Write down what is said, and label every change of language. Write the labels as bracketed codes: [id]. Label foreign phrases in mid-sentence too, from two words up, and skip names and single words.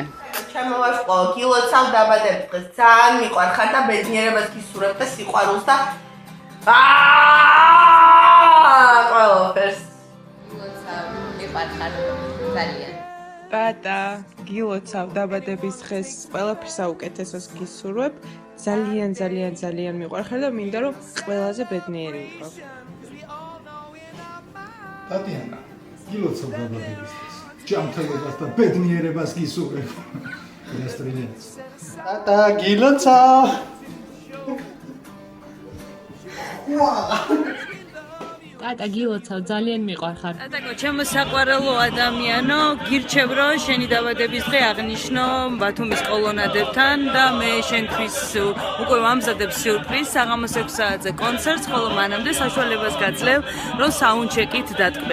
[ka] ჩემო ვაშყო გილოცავ დაბადების დღეს ძალიან მიყვარხარ და ბედნიერებას გისურვებ და სიყვარულს და ყველაფერს მიყვარხარ ძალიან ტატა გილოცავ დაბადების დღეს ყველაფერს საუკეთესოს გისურვებ ძალიან ძალიან ძალიან მიყვარხარ და მინდა რომ ყველაზე ბედნიერი ვიყო ტატიანა, გილოცავ დაბადების დღეს. ჯანმრთელობას და ბედნიერებას გისურვებ. Ესტრინეც. ტატა გილოცავ. ტატა გილოცავ ძალიან მიყვარხარ. ტატაკო ჩემო საყვარელო ადამიანო, გირჩევ რომ შენი დაბადების დღე აღნიშნო ბათუმის კოლონადებთან და მე შენთვის უკვე ვამზადებ სიურპრიზს საღამოს 6 საათზე კონცერტს, ხოლო მანამდე საშუალებას გაძლევ რომ საუნდჩეკით დატკბე.